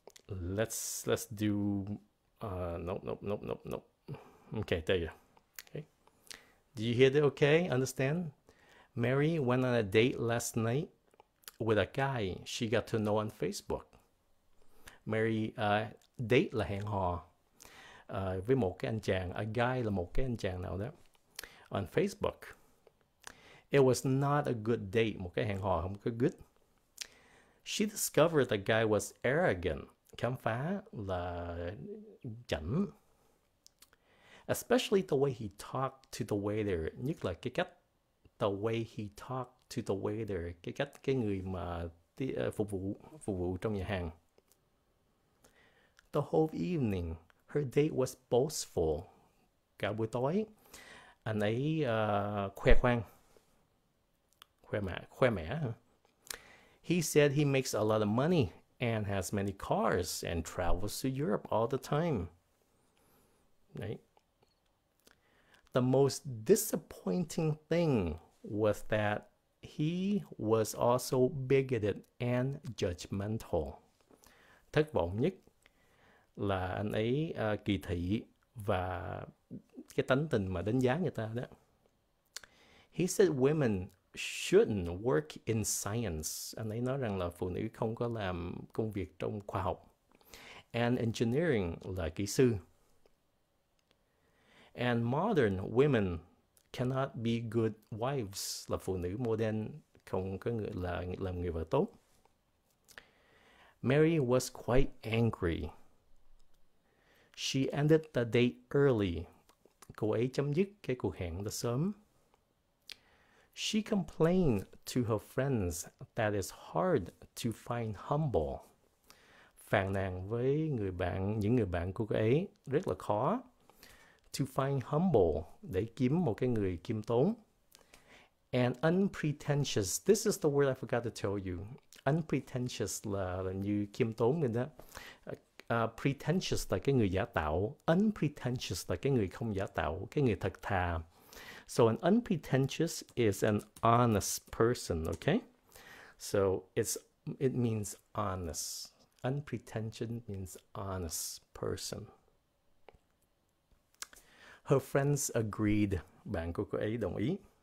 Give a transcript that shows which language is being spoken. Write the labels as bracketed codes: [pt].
[en] Let's do. Nope. Okay, there you go. Okay. Do you hear that? Okay, understand? Mary went on a date last night with a guy she got to know on Facebook. [vi] Mary date là hẹn hò với một cái anh chàng, [en] a guy [vi] là một cái anh chàng nào đó [en] on Facebook. It was not a good date, [vi] một cái hẹn hò không có good. [en] She discovered the guy was arrogant, [vi] khám phá là chảnh. [en] Especially the way he talked to the waiter, [vi] nhất là cái cách [en] the way he talked to the waiter, [vi] cái cách cái người mà phục vụ trong nhà hàng. [en] The whole evening, her date was boastful. [vi] Cả buổi tối, anh ấy khoe khoang, khoe mẽ. [en] He said he makes a lot of money and has many cars and travels to Europe all the time. Right? The most disappointing thing was that he was also bigoted and judgmental. [vi] Thất vọng nhất là anh ấy kỳ thị và cái tánh tình mà đánh giá người ta đó. [en] He said women shouldn't work in science. [vi] Anh ấy nói rằng là phụ nữ không có làm công việc trong khoa học. [en] And engineering [vi] là kỹ sư. [en] And modern women cannot be good wives, [vi] là phụ nữ modern không có người là làm người vợ tốt. [en] Mary was quite angry. She ended the date early. [vi] Cô ấy chấm dứt cái cuộc hẹn đó sớm. [en] She complained to her friends that it's hard to find humble. [vi] Phàn nàn với những người bạn của cô ấy rất là khó. [en] To find humble, [vi] để kiếm một cái người khiêm tốn. [en] And unpretentious, this is the word I forgot to tell you. [vi] Unpretentious là như khiêm tốn người đó. Pretentious là cái người giả tạo. Unpretentious là cái người không giả tạo, cái người thật thà. [en] So an unpretentious is an honest person, okay? So it means honest. Unpretentious means honest person. Her friends agreed. [vi] Bạn của cô ấy đồng ý.